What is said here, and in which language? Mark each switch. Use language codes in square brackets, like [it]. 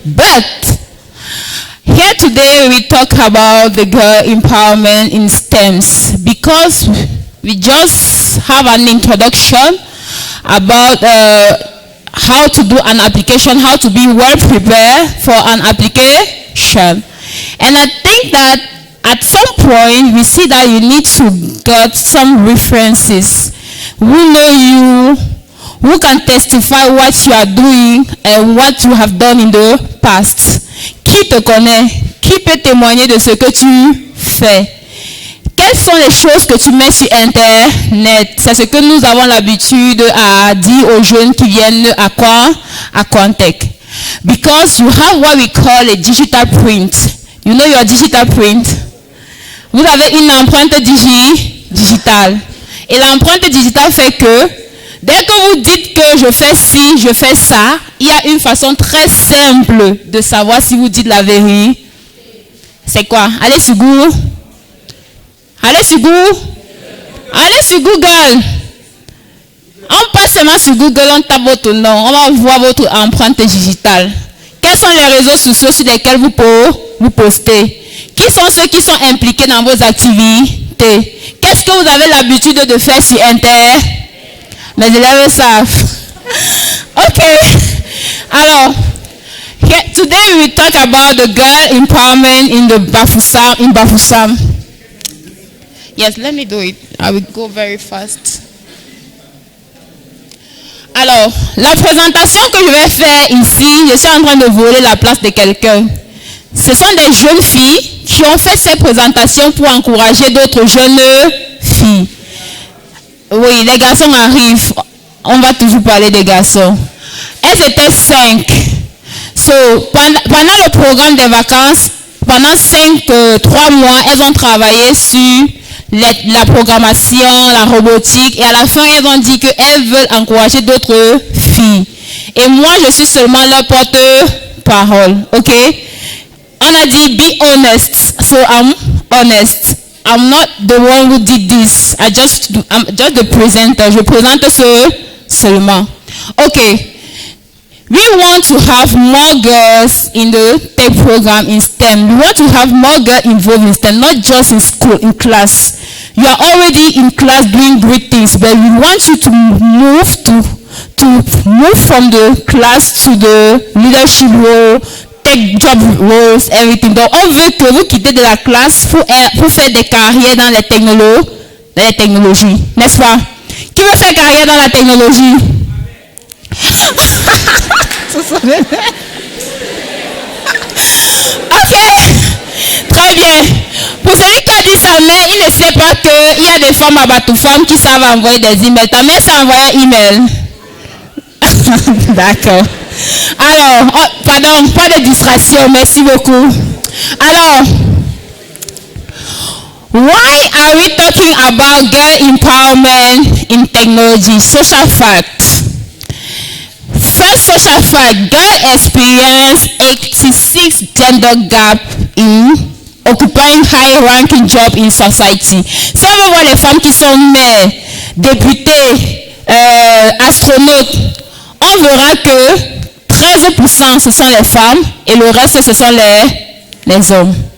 [en] But here today we talk about the girl empowerment in STEMs because we just have an introduction about how to do an application, how to be well prepared for an application. And I think that at some point we see that you need to get some references who know you, who can testify what you are doing and what you have done in the past. [fr] Qui te connaît? Qui peut témoigner de ce que tu fais? Quelles sont les choses que tu mets sur Internet? C'est ce que nous avons l'habitude à dire aux jeunes qui viennent à quoi? À Quantech. [en] Because you have what we call a digital print. You know your digital print? [fr] Vous avez une empreinte digitale. Et l'empreinte digitale fait que dès que vous dites que je fais ci, je fais ça, il y a une façon très simple de savoir si vous dites la vérité. C'est quoi? Allez sur Google. Allez sur Google. Allez sur Google. On passe seulement sur Google, on tape votre nom, on va voir votre empreinte digitale. Quels sont les réseaux sociaux sur lesquels vous postez? Qui sont ceux qui sont impliqués dans vos activités? Qu'est-ce que vous avez l'habitude de faire sur Internet? Les élèves savent. Ok. Alors, [en] today we will talk about the girl empowerment in the Bafoussam. Yes, let me do it. I will go very fast. [fr] Alors, la présentation que je vais faire ici, je suis en train de voler la place de quelqu'un. Ce sont des jeunes filles qui ont fait ces présentations pour encourager d'autres jeunes filles. Oui, les garçons arrivent. On va toujours parler des garçons. Elles étaient 5. So, pendant le programme des vacances, pendant 3 mois, elles ont travaillé sur la programmation, la robotique. Et à la fin, elles ont dit qu'elles veulent encourager d'autres filles. Et moi, je suis seulement leur porte-parole. [en] OK? [fr] On a dit, [en] be honest. So, I'm honest. I'm not the one who did this. I'm just the presenter. [fr] Je présente seulement. Okay. [en] We want to have more girls in the tech program in STEM. We want to have more girls involved in STEM, not just in school, in class. You are already in class doing great things, but we want you to move from the class to the leadership role, tech job roles, everything. [fr] Donc, on veut que vous quittez de la classe pour faire des carrières dans les technologies, n'est-ce pas? Qui veut faire carrière dans la technologie? Ok, très bien. Pour celui qui a dit sa mère, il ne sait pas qu'il y a des femmes à Batoufam qui savent envoyer des emails. Ta mère sait envoyer un email. D'accord. Alors, pardon, pas de distraction, merci beaucoup. Alors, [en] why are we talking about girl empowerment in technology? Social facts. First social fact, girl experience 86 gender gap in occupying high-ranking job in society. [fr] Si on voit les femmes qui sont mères, députées, astronautes, on verra que 13% ce sont les femmes et le reste ce sont les hommes.